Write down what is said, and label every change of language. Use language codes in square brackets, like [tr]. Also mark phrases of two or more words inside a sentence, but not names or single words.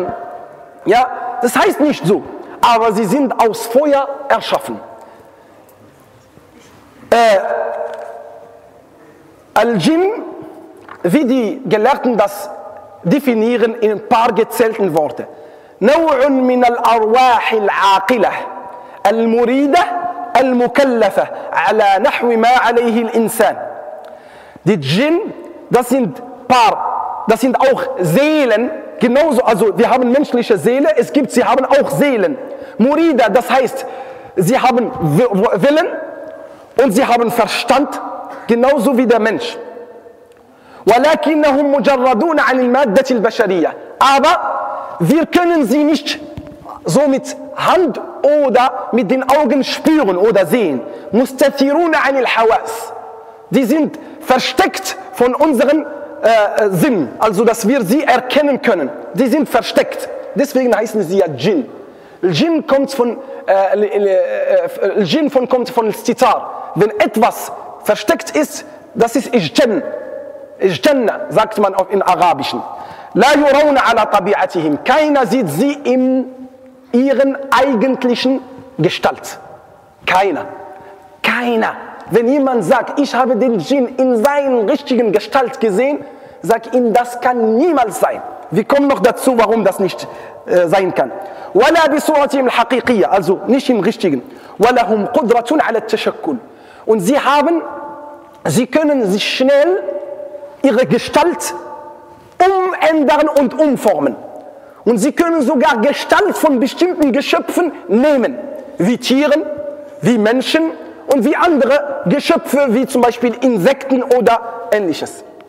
[de] Ja, das heißt nicht so. Aber sie sind aus Feuer erschaffen. Al-Jinn, wie die Gelehrten das definieren in ein paar gezählten Worte. [ar] نوع من الأرواح العاقلة المريدة المكلفة على نحو ما عليه الإنسان. [de] Die Djinn, das sind auch Seelen, genauso, also wir haben menschliche Seele, sie haben auch Seelen. Murida, das heißt, sie haben Willen und sie haben Verstand, genauso wie der Mensch. [ar] ولكنهم مجردون عن المادة البشرية. [de] Aber wir können sie nicht so mit Hand oder mit den Augen spüren oder sehen. [ar] مستثيرون عن الحواس. [de] Die sind versteckt von unseren Sinn, also dass wir sie erkennen können. Die sind versteckt. Deswegen heißen sie ja Djinn. Djinn kommt von Stitar. Wenn etwas versteckt ist, das ist Ijjan. Ijjanna, sagt man in Arabischen. [ar] لا يرون على طبيعتهم. [de] Keiner sieht sie in ihren eigentlichen Gestalt. Keiner. Wenn jemand sagt, ich habe den Djinn in seinen richtigen Gestalt gesehen, sag ihm, das kann niemals sein. Wir kommen noch dazu, warum das nicht sein kann. [ar] ولا بصورتهم الحقيقية, [de] also nicht im richtigen. [ar] ولهم قدرة على التشكل. [de] Und sie können sich schnell ihre Gestalt umändern und umformen. Und sie können sogar Gestalt von bestimmten Geschöpfen nehmen, wie Tieren, wie Menschen und wie andere Geschöpfe, wie zum Beispiel Insekten oder ähnliches.